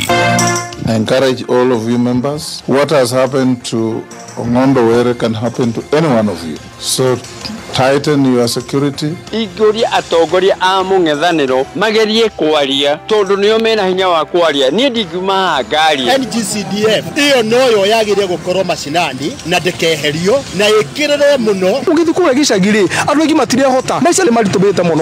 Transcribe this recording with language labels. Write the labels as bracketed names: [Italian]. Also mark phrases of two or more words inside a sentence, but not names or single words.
[English] I encourage all of you members, what has happened to Ong'ondo Were can happen to any one of you. So tighten your security. [Kikuyu] Igũria atongoria a mũng'ethanĩro magerie kwaria tondu nĩo mena hinya wa kwaria. Niĩ ndingiuma ngari. NGCDF iyo noyo yagire gukorwo macinani na ndekeherio na ikirire muno. Ugithukura gicagiri andu aingi matirehota maica nĩ maritũmĩte muno.